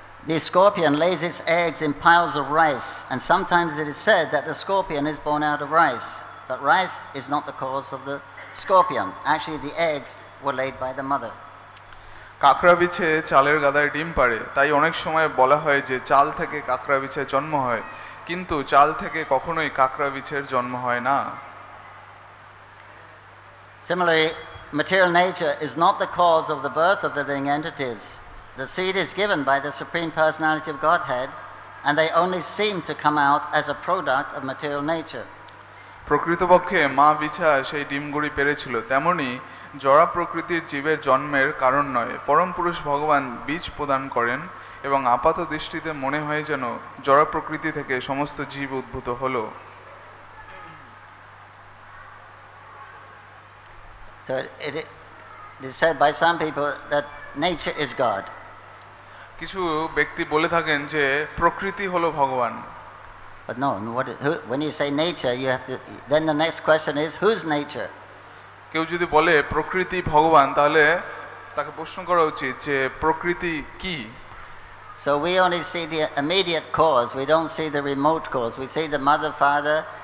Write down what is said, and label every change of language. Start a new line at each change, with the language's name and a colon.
English: The scorpion lays its eggs in piles of rice, and sometimes it is said that the scorpion is born out of rice. But rice is not the cause of the scorpion. Actually, the eggs were laid by the mother.
Bangla: কাঁকড়া বিছে চালের গাদায় ডিম পাড়ে, তাই অনেক সময় বলা হয় যে চাল থেকে কাঁকড়া বিছের জন্ম হয়, কিন্তু চাল থেকে কখনোই কাঁকড়া বিছের জন্ম হয় না।
English: Similarly, material nature is not the cause of the birth of living entities. The seed is given by the Supreme Personality of Godhead, and they only seem to come out as a product of material nature.
Bangla: প্রকৃতপক্ষে মা বিছা সেই ডিমগুড়ি পেরেছিল, তেমনি জড় প্রকৃতির জীবের জন্মের কারণ নয়। পরম পুরুষ ভগবান বীজ প্রদান করেন এবং আপাত দৃষ্টিতে মনে হয় যেন জড় প্রকৃতি থেকে সমস্ত জীব উদ্ভূত হলো।
English: So it is said by some people that nature is God.
Bangla: কিছু ব্যক্তি বলে থাকেন যে প্রকৃতি হলো ভগবান।
English: But no, when you say nature, you have to. Then the next question is, whose nature?
Bangla: কেউ যদি বলে প্রকৃতি ভগবান, তাহলে তাকে প্রশ্ন করা উচিত যে প্রকৃতি কি।
English: So we only see the immediate cause. We don't see the remote cause. We see the mother, father.